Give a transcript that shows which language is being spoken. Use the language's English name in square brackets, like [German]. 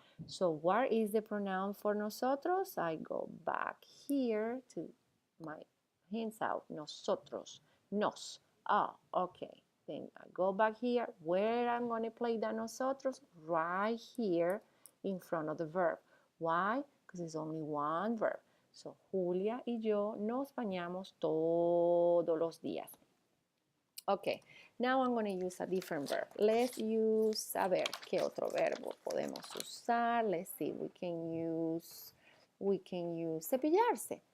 [English] So what is the pronoun for nosotros? I go back here to my hands out, nosotros, nos. Oh, okay. Then I go back here. Where I'm going to play the nosotros? Right here in front of the verb. Why? Because it's only one verb. [Spanish] So, Julia y yo nos bañamos todos los días. [English] Okay, now I'm going to use a different verb. Let's use, [Spanish] a ver, ¿qué otro verbo podemos usar? [English] Let's see, we can use cepillarse.